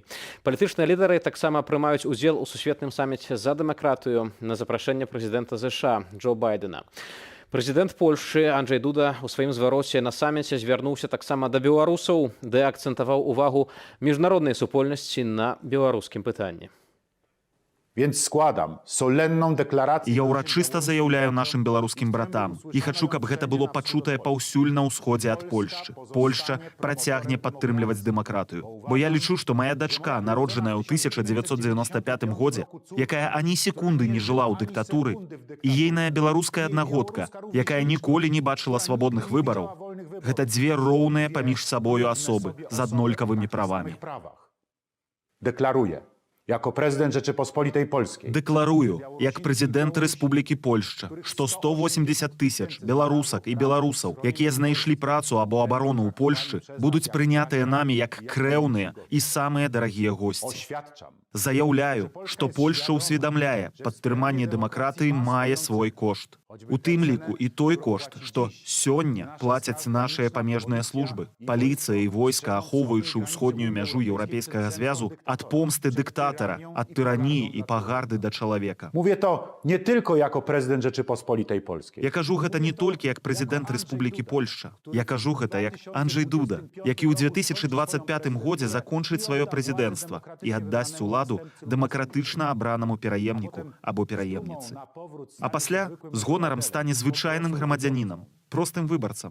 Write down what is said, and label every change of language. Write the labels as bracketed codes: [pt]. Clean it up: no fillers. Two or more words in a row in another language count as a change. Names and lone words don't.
[be] Палітычныя лідары таксама прымаюць удзел у сусветным саміце за дэмакратыю на запрашэнне прэзідэнта ЗША Джо Байдена. Прэзідэнт Польшчы Анджэй Дуда у сваім звароце на саміце звярнуўся таксама да беларусаў, ды акцэнтаваў увагу міжнароднай супольнасці на беларускім пытанні. [pl] Więc składam solenną deklarację. [be] Я ўрачыста заяўляю нашым беларускім братам і хачу, каб гэта было пачутае паўсюль на ўсходзе ад Польшчы. Польшча працягне падтрымліваць дэмакратыю. Бо я лічу, што моя дачка, народжаная ў 1995 годзе, якая ані секунды не жыла ў дыктатуры, і ейная беларуская аднагодка, якая ніколі не бачыла свабодных выбараў, гэта дзве роўныя паміж сабою асобы з аднолькавымі правамі. [pl] Deklaruję, jako prezydent Rzeczypospolitej Polskiej. [be] Дэкларую, як прэзідэнт Рэспублікі Польшча, што 180 тысяч беларусак і беларусаў, якія знайшлі працу або абарону ў Польшчы, будуць прынятыя намі як крэўныя і самыя дарагія госці. [pl] Oświadczam. [be] Заяўляю, што Польшча ўсведамляе, падтрыманне дэмакратыі мае свой кошт. У тым ліку і той кошт, што сёння плацяць нашыя памежныя службы, паліцыя і войска, ахоўваючы ўсходнюю мяжу Еўрапейскага звязу ад помсты дыктатара, ад тыраніі і пагарды да чалавека. [pl] Mówię to nie tylko jako prezydent Rzeczypospolitej Polskiej. [be] Я кажу гэта не толькі як прэзідэнт Рэспублікі Польшча. Я кажу гэта як Анджэй Дуда, які ў 2025 годзе закончыць сваё прэзідэнцтва і аддасць уладу дэмакратычна абранаму пераемніку або пераемніцы. А пасля з гонарам стане звычайным грамадзянінам, простым выбарцам.